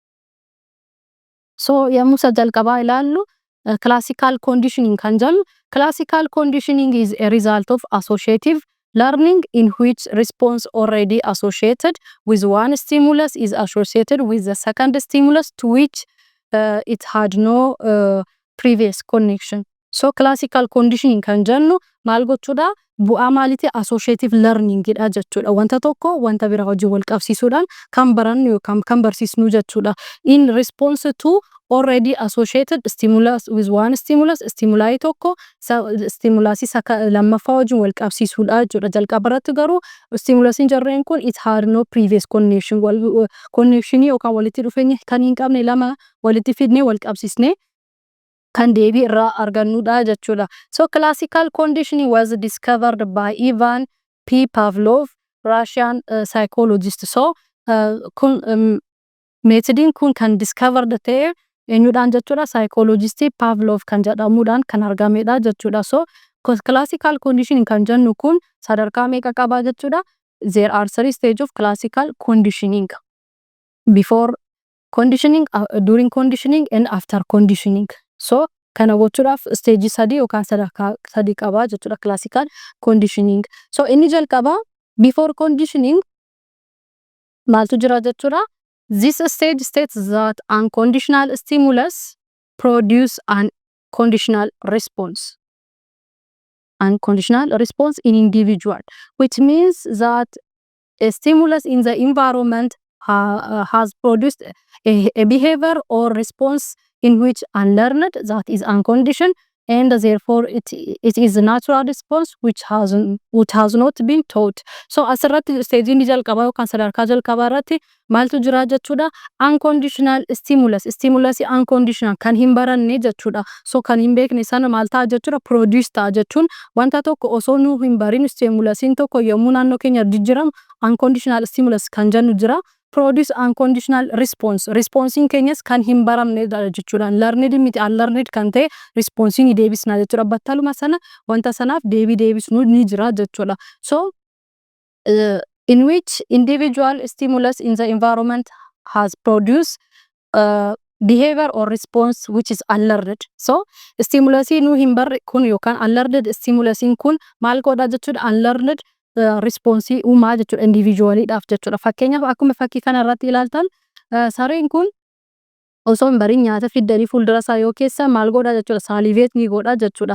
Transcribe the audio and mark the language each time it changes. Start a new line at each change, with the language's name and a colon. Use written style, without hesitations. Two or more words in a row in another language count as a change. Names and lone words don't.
Oromo: So yommuu isa jalqabaa ilaallu
English: classical conditioning
Oromo: kan jennu
English: classical conditioning is a result of associative learning in which response already associated with one stimulus is associated with the second stimulus to which it had no previous connection.
Oromo: So
English: classical conditioning
Oromo: kan jennu maal gochuudha bu'aa maalitii
English: associative learning
Oromo: dha jechuudha. Wanta tokko wanta bira wajjin wal qabsiisuudhaan kan barannu yookaan kan barsiisnu jechuudha.
English: In response to already associated stimulus with one stimulus
Oromo: stimuli tokko stimulusii lammaffaa wajjin wal qabsiisuudha jechuudha. Jalqabarratti garuu stimulusiin jarreen kun
English: it had no previous connection
Oromo: connectionii yookaan walitti dhufeenya kan hin qabne lama walitti fidnee wal qabsiisnee kan deebii irraa argannudha jechuudha.
English: So classical conditioning was discovered by Ivan P. Pavlov, Russian psychologist.
Oromo: So metodiin kun kan discovered ta'e eenyudhaan jechuudha psychologist Pavlov kan jedhamuudhaan kan argamedha jechuudha. So
English: classical conditioning
Oromo: kan jennu kun sadarkaa meeqa qaba jechuudha.
English: There are 3 stages of classical conditioning. Before conditioning, during conditioning and after conditioning.
Oromo: So kana gochuudhaaf stage 3 yookaan sadarkaa 3 qaba jechuudha
English: classical conditioning.
Oromo: So inni jalqaba
English: before conditioning
Oromo: maaltu jira jechuudha.
English: This stage states that unconditional stimulus produce an conditional response. Unconditional response in individual, which means that a stimulus in the environment has produced a behavior or response in which unlearned, that is unconditioned, and therefore it is a natural response which has not been taught.
Oromo: So asirratti stage inni jalqabaa yookaan sadarkaa jalqabaa irratti maaltu jira jechuudha
English: unconditional stimulus
Oromo: unconditional kan hin baranne jechuudha. So kan hin beekne sana maal ta'a jechuudha produce ta'a jechuun wanta tokko osoo nu hin barin stimulusiin tokko yommuu naannoo keenya jijjiiramu
English: unconditional stimulus
Oromo: kan jennu jira.
English: Produce unconditional
Oromo: responsiin keenyas kan hin baramne jechuudha. Learned miti unlearned kan ta'e responsiin ni deebisna jechuudha. Battaluma sana wanta sanaaf deebisnu ni jira jechuudha.
English: So in which individual stimulus in the environment has produced behavior or response which is unlearned.
Oromo: So stimulusii nu hin barre kun yookaan unlearned stimulusiin kun maal godha jechuudha unlearned responsii uumaa jechuudha individualiidhaaf jechuudha. Fakkeenyaaf akkuma fakkii kana irratti ilaaltan sareen kun osoo hin barin nyaata fiddanii fuuldura isaa yoo keessa maal godha jechuudha salivate ni godha jechuudha.